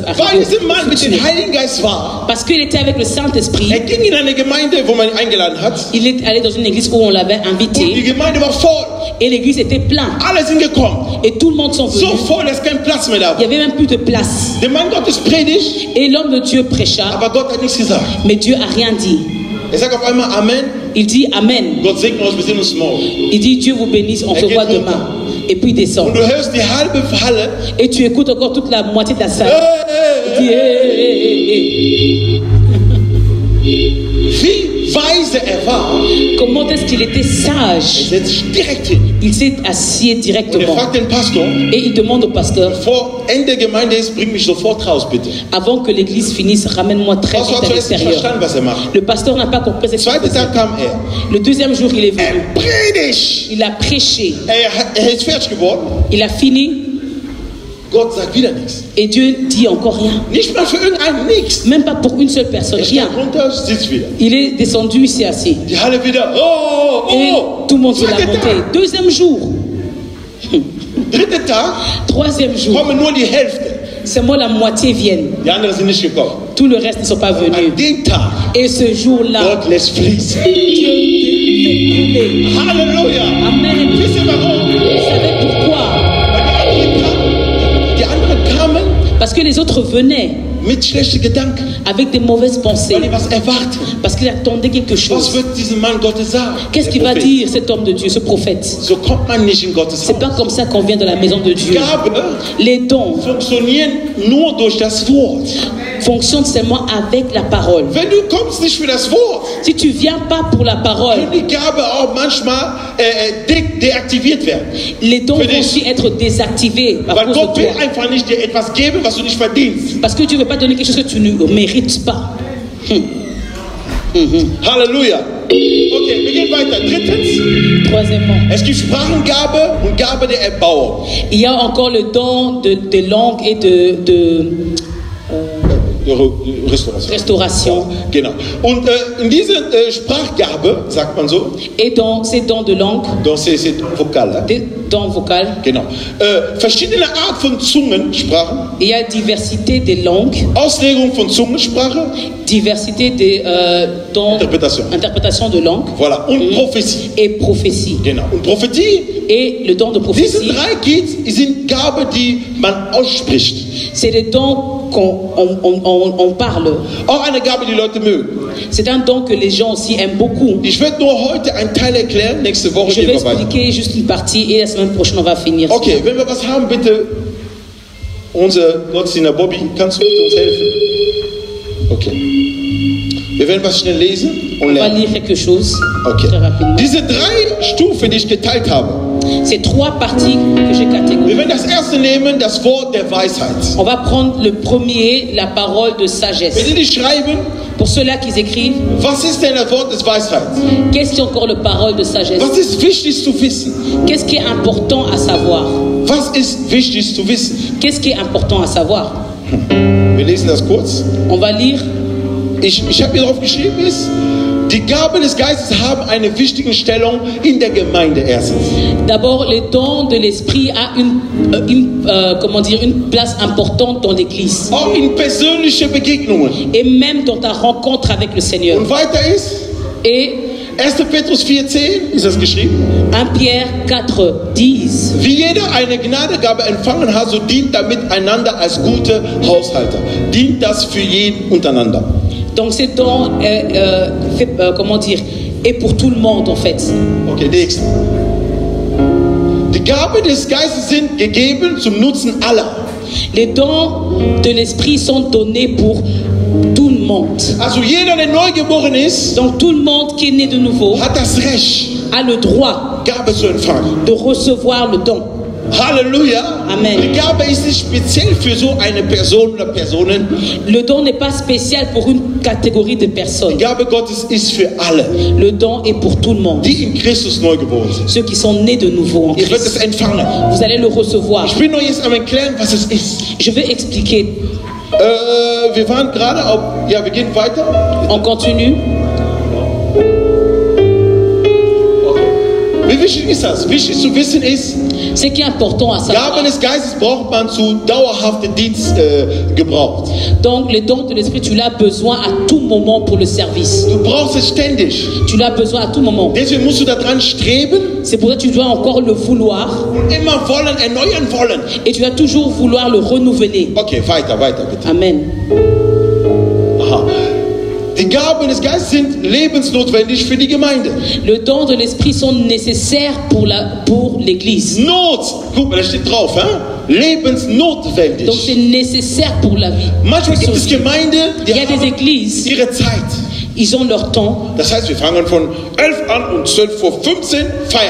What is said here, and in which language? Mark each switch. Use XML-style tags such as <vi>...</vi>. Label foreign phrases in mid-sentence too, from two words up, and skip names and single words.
<de>Weil</de> <fr>arriver.</fr> <de>dieser Mann mit dem Heiligen Geist war,</de> <fr>Parce qu'il était avec le Saint-Esprit.</fr> <de>ging in eine Gemeinde, wo man ihn eingeladen hat.</de> <fr>Il est allé dans une église où on l'avait</fr> <de>Und die</de> <fr>invité.</fr> <de>Gemeinde war voll.</de> <fr>Et l'église était pleine.</fr> <de>Alle sind gekommen.</de> <fr>Et tout le monde sont</fr> <de>So</de> <fr>venus.</fr> <de>voll, dass kein Platz mehr da</de> <fr>Il n'y</fr> <de>war.</de> <fr>avait même plus de place.</fr> <de>Der Mann Gottes predigt,</de> <fr>Et l'homme de Dieu prêcha.</fr> <de>aber Gott hat nichts gesagt.</de> <fr>Mais Dieu a rien dit.</fr> <de>Sagt auf einmal Amen.</de> <fr>Il dit Amen.</fr> <de>Gott segne uns, wir sehen uns morgen.</de> <fr>Il dit Dieu vous bénisse, on se voit demain. Et puis il descend.</fr> <de>Und du hörst die halbe Halle.</de> <fr>Et tu écoutes encore toute la moitié de la salle. Il dit,</fr> <de>Wie weise war.</de> <fr>Comment est-ce qu'il était sage?</fr> <de>Setzt sich direkt hin.</de> <fr>Il s'est assis</fr> <de>Und</de> <fr>directement.</fr> <de>fragt den Pastor,</de> <fr>Et il demande au pasteur,</fr> <de>vor Ende der Gemeinde ist, bring mich sofort raus, bitte.</de> <fr>avant que l'église finisse, ramène-moi très</fr> <de>Pastor</de> <fr>vite</fr> <de>hat</de> <fr>à</fr> <de>zuerst nicht</de> <fr>l'extérieur.</fr> <de>verstanden, was macht.</de> <fr>Le pasteur n'a pas compris ce qu'il</fr> <de>Zweiten</de> <fr>faisait.</fr> <de>Tag kam er.</de> <fr>Le deuxième jour, il est venu.</fr> <de>Predigt.</de> <fr>Il a prêché.</fr> <de>Er ist fertig geworden.</de> <fr>Il a fini.</fr> <de>Gott sagt wieder nichts.</de> <fr>Et Dieu dit encore rien.</fr> <de>Nicht mal für irgendeinen nichts.</de> <fr>Même pas pour une seule personne.</fr> <de>Er</de> <fr>Rien.</fr> <de>steigt runter, sitzt wieder.</de> <fr>Il est descendu, il s'est assis.</fr> <de>Die Halle wieder. Oh,</de> <fr>Et oh. tout le monde se l'a</fr> <de>Zweiter</de> <fr>monté.</fr> <de>Tag.</de> <fr>Deuxième jour.</fr> <de>Dritter Tag</de> <fr>Troisième jour.</fr> <de>kommen nur die Hälfte.</de> <fr>Seulement la moitié viennent.</fr> <de>Die anderen sind nicht gekommen.</de> <fr>Tout le reste ne sont pas venus.</fr> <de>An dem Tag,</de> <fr>Et ce jour-là,</fr> <de>Gott lässt fließen.</de> <fr>Dieu fait couler.</fr> <de>Halleluja. Amen. Wisst ihr warum?</de> <fr>Vous savez pourquoi?</fr> <de>Weil die anderen kamen</de> <fr>Parce que les autres venaient</fr> <de>mit schlechten Gedanken.</de> <fr>avec des mauvaises pensées.</fr> <de>Weil die was erwarten.</de> <fr>Parce qu'ils attendaient quelque</fr> <de>Was</de> <fr>chose.</fr> <de>wird diesem Mann Gottes sagen?</de> <fr>Qu'est-ce qu'il</fr> <de>Der</de> <fr>va</fr> <de>Prophet.</de> <fr>dire, cet homme de Dieu, ce prophète?</fr> <de>So kommt man nicht in Gottes</de> <fr>C'est pas</fr> <de>Haus.</de> <fr>comme ça qu'on vient de la maison de Dieu.</fr> <de>Gabe</de> <fr>Les dons</fr> <de>funktionieren nur durch das Wort.</de> <fr>fonctionnent seulement avec la parole.</fr> <de>Wenn du kommst nicht für das Wort,</de> <fr>Si tu viens pas pour la parole,</fr> <de>kann die Gabe auch manchmal deaktiviert werden.</de> <fr>les dons</fr> <de>Für</de> <fr>vont</fr> <de>dich.</de> <fr>aussi être désactivés à</fr> <de>Weil</de> <fr>cause</fr> <de>Gott</de> <fr>de</fr> <de>will</de> <fr>toi.</fr> <de>einfach nicht dir etwas geben, was du nicht verdienst.</de> <fr>Parce que Dieu ne veut pas donner quelque chose que tu ne mérites pas.</fr> <de>Halleluja. Okay, wir gehen weiter. Drittens,</de> <fr>Troisièmement,</fr> <de>es gibt Sprachengabe und Gabe der Erbauung.</de> <fr>il y a encore le don de langue et de Restauration. restauration.</fr> <de>Genau. Und in dieser Sprachgabe, sagt man so,</de> <fr>Et dans ces dons de langue, dans ces Vokale, des dons vocales,</fr> <de>genau, verschiedene Art von Zungensprachen,</de> <fr>il y a diversité des langues,</fr> <de>Auslegung von Zungensprache,</de> <fr>diversité des dons, interprétation de langue voilà,</fr> <de>und Prophetie.</de> <fr>et prophétie.</fr> <de>Genau. Und Prophetie,</de> <fr>Et le don de</fr> <de>diese</de> <fr>prophétie,</fr> <de>drei sind Gabe, die man ausspricht.</de> <fr>c'est les dons qu'on parle.</fr> <de>Auch eine Gabe, die Leute mögen.</de> <fr>C'est un don que les gens aussi aiment beaucoup.</fr> <de>Ich werde nur heute einen Teil erklären, nächste Woche</de> <fr>Je</fr> <de>gehen</de> <fr>vais</fr> <de>wir weiter.</de> <fr>expliquer juste une partie et la semaine prochaine on va finir.</fr> <de>Okay, wenn wir was haben, bitte, unser Gottesdiener Bobby, kannst du bitte uns helfen? Okay. Wir werden was schnell lesen und</de> <fr>On va</fr> <de>lernen.</de> <fr>lire quelque chose Okay. très rapidement.</fr> <de>Diese drei Stufen, die ich geteilt habe.</de> <fr>C'est trois parties que j'ai catégorisées.</fr> <de>Wir werden das erste nehmen, das Wort der Weisheit.</de> <fr>On va prendre le premier, la parole de</fr> <de>Wenn</de> <fr>sagesse.</fr> <de>die schreiben,</de> <fr>Pour ceux-là qui écrivent,</fr> <de>was ist denn das Wort des Weisheit?</de> <fr>qu'est-ce qui est encore le parole de sagesse?</fr> <de>Was ist wichtig zu wissen?</de> <fr>Qu'est-ce qui est important à savoir?</fr> <de>Was ist wichtig zu wissen?</de> <fr>Qu'est-ce qui est important à savoir?</fr> <de>Wir lesen das kurz.</de> <fr>On va lire.</fr> <de>Ich habe hier drauf geschrieben, ist, die Gaben des Geistes haben eine wichtige Stellung in der Gemeinde erstens.</de> <fr>D'abord, le don de l'esprit a une place importante dans l'église</fr> <de>Auch in persönliche Begegnungen.</de> <fr>et même dans ta rencontre avec le Seigneur.</fr> <de>Und weiter ist,</de> <fr>Et 1.</fr> <de>Petrus 4,10 ist das geschrieben.</de> <fr>1 Pierre 4, 10.</fr> <de>Wie jeder eine Gnadengabe empfangen hat, so dient damit einander als gute Haushalter. Dient das für jeden untereinander.</de> <fr>Donc ce don est pour tout le monde en fait.</fr> <de>Okay, nächsten. Die Gaben des Geistes sind gegeben zum Nutzen aller.</de> <fr>Les dons de l'esprit sont donnés pour tout le monde.</fr> <de>Also jeder, der neugeboren ist,</de> <fr>Donc tout le monde qui est né de nouveau</fr> <de>hat das Recht,</de> <fr>a le droit</fr> <de>Gabe zu empfangen.</de> <fr>de recevoir le don. Halleluja. Amen.</fr> <de>Die Gabe ist nicht speziell für so eine Person oder Personen.</de> <fr>Le don n'est pas spécial pour une catégorie de</fr> <de>Die</de> <fr>personnes.</fr> <de>Gabe Gottes ist für alle,</de> <fr>Le don est pour tout le monde.</fr> <de>die in Christus neugeboren sind.</de> <fr>Ceux qui sont nés de nouveau en</fr> <de>Ihr werdet es</de> <fr>Christ.</fr> <de>empfangen.</de> <fr>Vous allez le recevoir.</fr> <de>Ich bin noch jetzt am Erklären, was es ist.</de> <fr>Je vais expliquer.</fr> <de>Wir waren gerade auf, ja, wir gehen weiter.</de> <fr>On continue.</fr> <de>Wie wichtig ist das? Wichtig zu wissen ist,</de> <fr>Ce qui est important à savoir.</fr> <de>Gaben des Geistes braucht man zu dauerhaftem Dienst gebraucht.</de> <fr>Donc, les dons de l'esprit, tu l'as besoin à tout moment pour le service.</fr> <de>Du brauchst es ständig.</de> <fr>Tu l'as besoin à tout moment.</fr> <de>Deswegen musst du daran streben</de> <fr>C'est pour ça que tu dois encore le vouloir</fr> <de>und immer wollen, erneuern wollen.</de> <fr>et tu dois toujours vouloir le renouveler.</fr> <de>Okay, weiter bitte. Amen. Aha. Die Gaben des Geistes sind lebensnotwendig für die Gemeinde.</de> <fr>Les dons de l'esprit sont nécessaires pour l'église.</fr> <de>Not, guck mal, da steht drauf, hein? Lebensnotwendig.</de> <fr>Donc c'est nécessaire pour la vie.</fr> <de>Manchmal gibt es Gemeinden, die</de> <fr>Il y a des</fr> <de>haben</de> <fr>églises,</fr> <de>ihre Zeit.</de> <fr>ils ont leur temps,</fr> <de>Das heißt, wir fangen von 11 an und 12 vor 15 feiern.</de>